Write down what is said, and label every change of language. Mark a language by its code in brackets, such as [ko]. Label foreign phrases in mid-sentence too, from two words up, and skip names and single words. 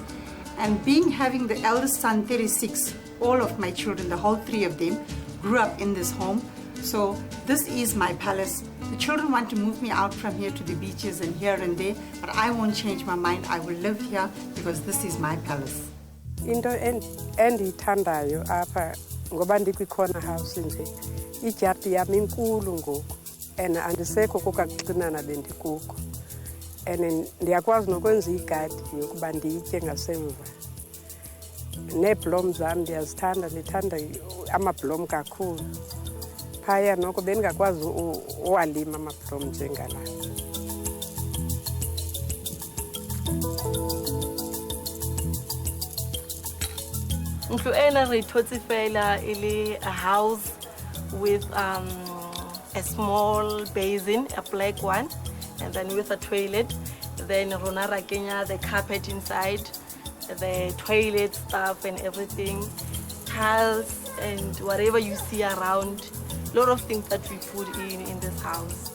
[en] And having the eldest son, 36, all of my children, the whole 3 of them, grew up in this home. So this is my palace. The children want to move me out from here to the beaches and here and there, but I won't change my mind. I will live here because this is my palace. [xh] Into endiyithandayo apha ngoba ndikwikhona house nje ijardi yami inkulu ngoku and andisekho kokaxinana bendikuko. And ndiyakwazi nokwenza igadi yokuba ndiyitye ngasemva. Neeblom zam ndiyazithanda, ndithanda amablom kakhulu. Phaya noko bendingakwazi uwalima amablom njengala. [st] Ntlo ena re thotse fela ile [en] a house with a small basin, a black one. And then with a toilet, then Ronara Kenya, the carpet inside, the toilet stuff and everything, tiles and whatever you see around, a lot of things that we put in this house.